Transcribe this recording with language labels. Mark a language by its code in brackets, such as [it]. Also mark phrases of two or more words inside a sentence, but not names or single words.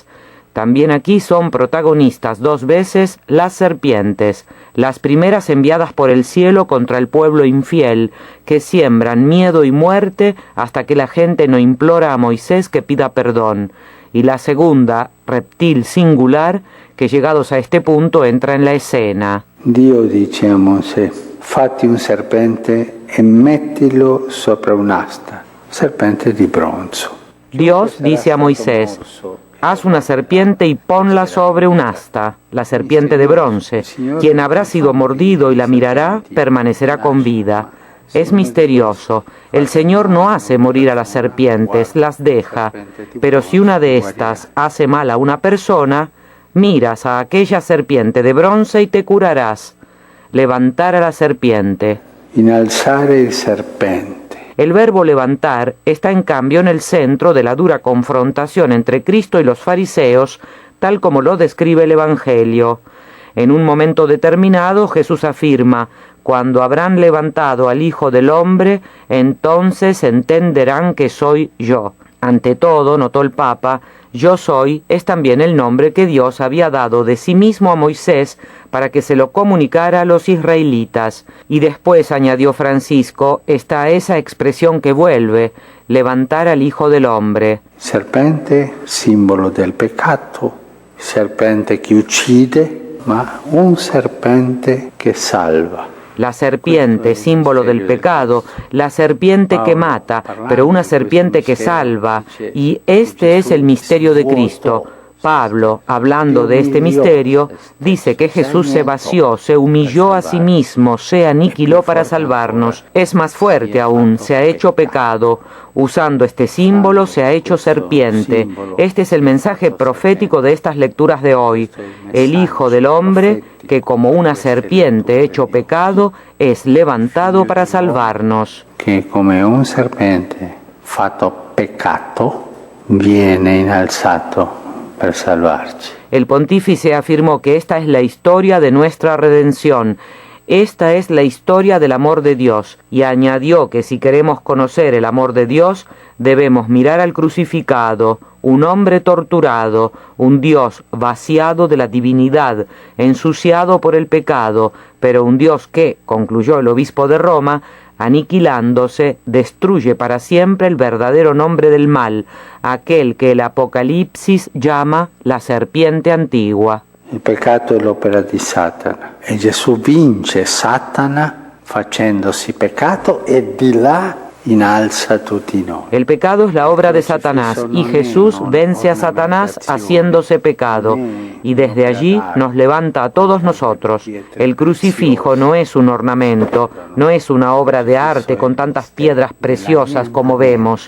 [es] También aquí son protagonistas 2 veces las serpientes, las primeras enviadas por el cielo contra el pueblo infiel, que siembran miedo y muerte hasta que la gente no implora a Moisés que pida perdón, y la segunda, reptil singular, que llegados a este punto entra en la escena. [it] Dio dice a Mosè, fatti un serpente e mettilo sopra un'asta, serpente di bronzo. [es] Dios dice a Moisés, haz una serpiente y ponla sobre un asta, la serpiente de bronce. Quien habrá sido mordido y la mirará, permanecerá con vida. Es misterioso. El Señor no hace morir a las serpientes, las deja. Pero si una de estas hace mal a una persona, miras a aquella serpiente de bronce y te curarás. Levantar a la serpiente. [it] Innalzare il serpente. [es] El verbo levantar está en cambio en el centro de la dura confrontación entre Cristo y los fariseos, tal como lo describe el Evangelio. En un momento determinado Jesús afirma, cuando habrán levantado al Hijo del Hombre, entonces entenderán que soy yo. Ante todo, notó el Papa, yo soy es también el nombre que Dios había dado de sí mismo a Moisés para que se lo comunicara a los israelitas. Y después, añadió Francisco, está esa expresión que vuelve, levantar al Hijo del Hombre. [it] Serpente, [es] símbolo del pecado, [it] serpente que uccide, ma un serpente [es] que salva. La serpiente, símbolo del pecado, la serpiente que mata, pero una serpiente que salva. Y este es el misterio de Cristo. Pablo, hablando de este misterio, dice que Jesús se vació, se humilló a sí mismo, se aniquiló para salvarnos. Es más fuerte aún, se ha hecho pecado. Usando este símbolo se ha hecho serpiente. Este es el mensaje profético de estas lecturas de hoy. El Hijo del Hombre, que como una serpiente hecho pecado, es levantado para salvarnos. Que como [it] un serpente fatto peccato, viene innalzato per salvarci. [es] El pontífice afirmó que esta es la historia de nuestra redención. Esta es la historia del amor de Dios, y añadió que si queremos conocer el amor de Dios, debemos mirar al crucificado, un hombre torturado, un Dios vaciado de la divinidad, ensuciado por el pecado, pero un Dios que, concluyó el obispo de Roma, aniquilándose, destruye para siempre el verdadero nombre del mal, aquel que el Apocalipsis llama la serpiente antigua. [it] Il peccato è l'opera di Satana e Gesù vince Satana facendosi peccato e di là innalza tutti noi. [es] El pecado es la obra de Satanás y Jesús vence a Satanás haciéndose pecado y desde allí nos levanta a todos nosotros. El crucifijo no es un ornamento, no es una obra de arte con tantas piedras preciosas como vemos.